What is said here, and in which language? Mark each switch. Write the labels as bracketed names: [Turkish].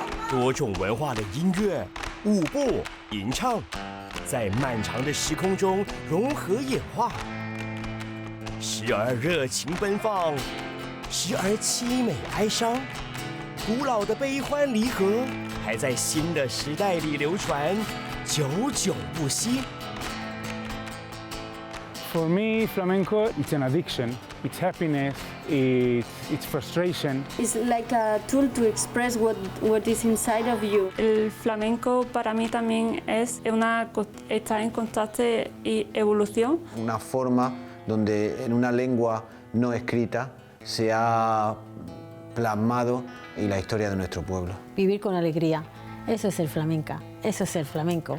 [Chinese] 多种文化的音乐、舞步、吟唱，在漫长的时空中融合演化，时而热情奔放，时而凄美哀伤。古老的悲欢离合，还在新的时代里流传，久久不息。 [English] For me, flamenco, it's an addiction. It's happiness, it's frustration. It's like a tool to express what is inside of you. [Spanish] El flamenco para mí también está en constante evolución. Una forma donde en una lengua no escrita se ha plasmado en la historia de nuestro pueblo. Vivir con alegría, eso es el flamenco, eso es el flamenco.